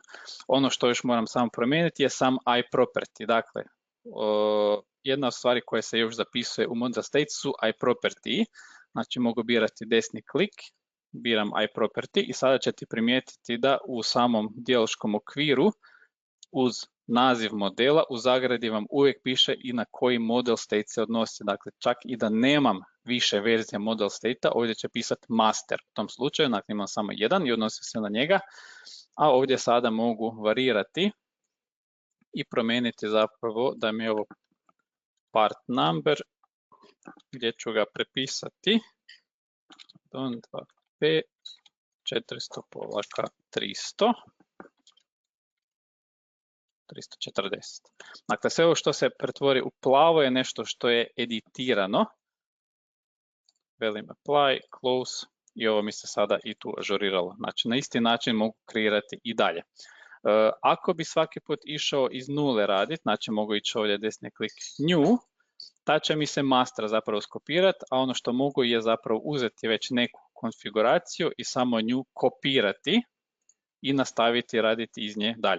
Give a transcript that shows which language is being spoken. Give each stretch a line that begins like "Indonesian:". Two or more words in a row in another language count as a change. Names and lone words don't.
Croatian: Ono što još moram samo promijeniti je sam iProperty, dakle, jedna od stvari koja se još zapisuje u
English: model state
Croatian: su iProperty, znači mogu birati desni klik, biram iProperty i sada ćete primijetiti da u samom dijaloškom okviru uz naziv modela u zagradi vam uvijek piše i na koji
English: model state
Croatian: se odnosi. Dakle, čak i da nemam više verzije
English: model state-
Croatian: a, ovdje će pisati master u tom slučaju, dakle imam samo jedan i odnosi se na njega, a ovdje sada mogu varirati i promijeniti zapravo da mi je ovo
English: part number
Croatian: gdje ću ga prepisati 2p 400-300 340. Dakle, sve ovo što se pretvori u plavo je nešto što je editirano. Velim
English: apply, close
Croatian: i ovo mi se sada i tu ažuriralo. Znači, na isti način mogu kreirati i dalje. Ako bi svaki put išao iz nule raditi, znači mogu ići ovdje desni klik new, ta će mi se master zapravo skopirati, a ono što mogu je zapravo uzeti već neku konfiguraciju i samo nju kopirati i nastaviti raditi iz nje dalje.